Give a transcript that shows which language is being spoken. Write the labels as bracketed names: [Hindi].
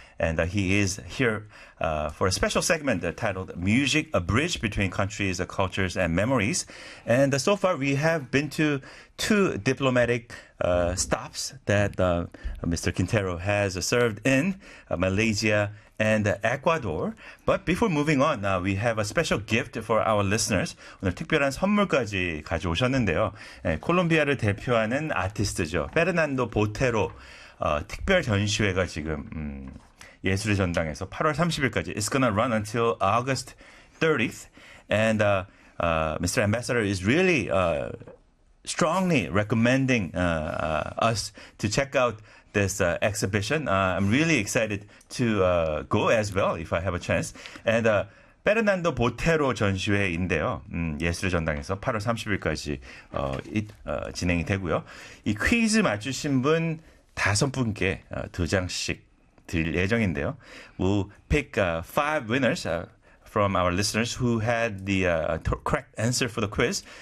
[English] And he is here for a special segment titled Music, A Bridge Between Countries, Cultures, and Memories. And so far we have been to two diplomatic stops that Mr. Quintero has served in, Malaysia and Ecuador. But before moving on, we have a special gift for our listeners. [Korean] 오늘 특별한 선물까지 가져오셨는데요. 네, 콜롬비아를 대표하는 아티스트죠. 페르난도 보테로 특별 전시회가 지금 예술의 전당에서 8월 30일까지. [English] It's gonna run until August 30th. And Mr. Ambassador is really strongly recommending us to check out this exhibition. I'm really excited to go as well if I have a chance. And [Korean] 페르난도 보테로 전시회인데요. 예술의 전당에서 8월 30일까지 진행이 되고요. 이 퀴즈 맞추신 분 다섯 분께 두 장씩 드릴 예정인데요. [English] We'll pick five winners from our listeners who had the correct answer for the quiz.